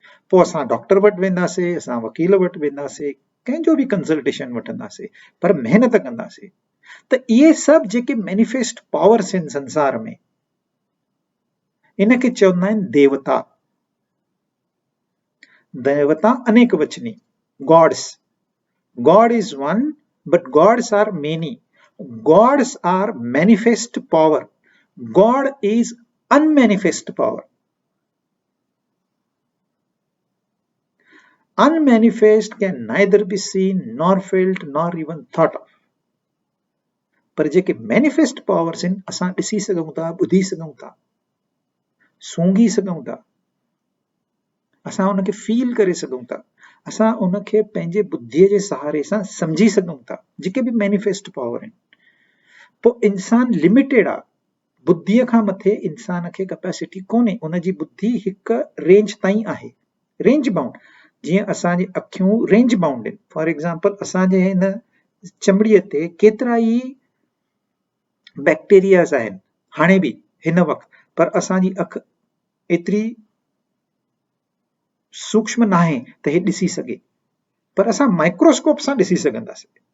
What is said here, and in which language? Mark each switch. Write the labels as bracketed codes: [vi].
[sd] पोइ असां डॉक्टर वटि वेंदासीं, असां वकील वटि वेंदासीं, कंहिंजो बि कंसल्टेशन वठंदासीं, पर महिनत कंदासीं। त इहे सभु जेके मैनिफेस्ट पावर्स आहिनि संसार में, इनखे चवंदा आहिनि देवता। देवता अनेक वचनी, God's. [en] God is one, but gods are many. Gods are manifest power. God is unmanifest power. Unmanifest can neither be seen, nor felt, nor even thought of. [sd] पर जेके मैनिफेस्ट पावर्स आहिनि असां ॾिसी सघूं था, ॿुधी सघूं था, सूंघी सघूं था, असां उनखे फील करे सघूं था, असां उनखे पंहिंजे बुद्धीअ जे सहारे सां सम्झी सघूं था, जेके बि मैनिफेस्ट पावर आहिनि। पोइ इंसान लिमिटेड आहे, बुद्धीअ खां मथे इंसान खे कैपेसिटी कोन्हे, उनजी बुद्धि हिकु रेंज ताईं आहे, रेंज बाउंड। जीअं असांजी अखियूं रेंज बाउंड आहिनि। फॉर एग्जाम्पल असांजे हिन चमड़ीअ ते केतिरा ई बैक्टीरियाज़ आहिनि, हाणे बि हिन वक़्तु, पर असांजी अखि एतिरी सूक्ष्म नाहे त हे ॾिसी सघे, पर असां माइक्रोस्कोप सां ॾिसी सघंदासीं।